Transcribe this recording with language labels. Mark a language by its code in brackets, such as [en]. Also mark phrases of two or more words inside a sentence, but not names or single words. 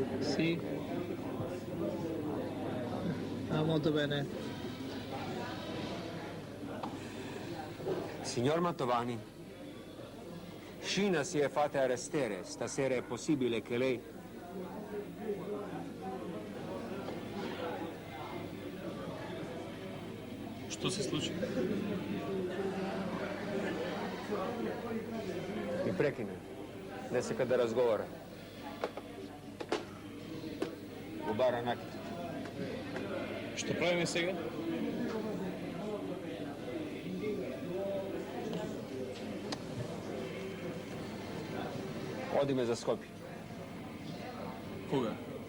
[it] Sì. Ah, molto bene. Signor Mantovani, Scina si è fatta arrestare. Stasera è possibile che lei... [mk] Što se случи? Mi prekine. Нека да разговара. У бара Накита. Što pravime сега? Одиме за Скопје. Кога?